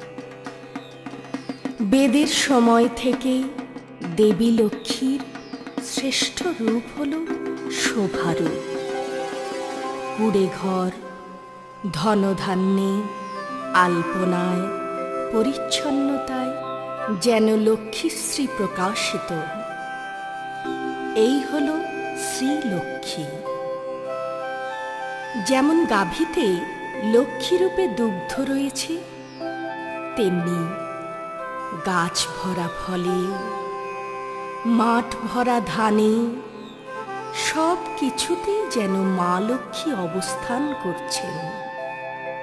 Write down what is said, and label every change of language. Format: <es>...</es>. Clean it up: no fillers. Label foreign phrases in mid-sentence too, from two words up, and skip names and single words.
<bn>বেদের সময় থেকে দেবী লক্ষ্মীর শ্রেষ্ঠ রূপ হলো শোভারূপ। কুঁড়ে ঘর ধনধান্যে আল্পনায় পরিচ্ছন্নতায় যেন লক্ষ্মীশ্রী প্রকাশিত। এই হলো শ্রী লক্ষ্মী। যেমন গাভীতে লক্ষ্মী রূপে দুগ্ধ রয়েছে, তেমনি গাছ ভরা ফলে মাঠ ভরা ধানে সব কিছুতেই যেন মা লক্ষ্মী অবস্থান করছেন।</bn>